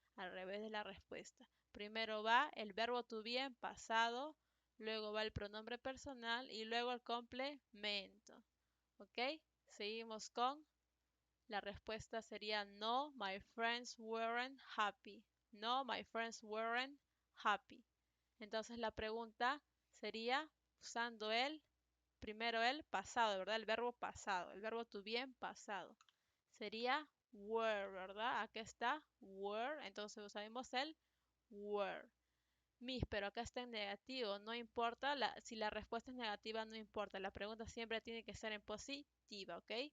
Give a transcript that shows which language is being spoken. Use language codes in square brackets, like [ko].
[es] Al revés de la respuesta. Primero va el verbo to be en pasado, luego va el pronombre personal y luego el complemento. ¿Ok? Seguimos con la respuesta sería no, [en] my friends weren't happy. No, my friends weren't happy. [es] Entonces la pregunta sería usando primero el pasado, ¿verdad? El verbo pasado, el verbo to be en pasado. Sería were, ¿verdad? Aquí está were, entonces usaremos el were. Miss, pero acá está en negativo, no importa, si la respuesta es negativa no importa, la pregunta siempre tiene que ser en positiva, ¿ok?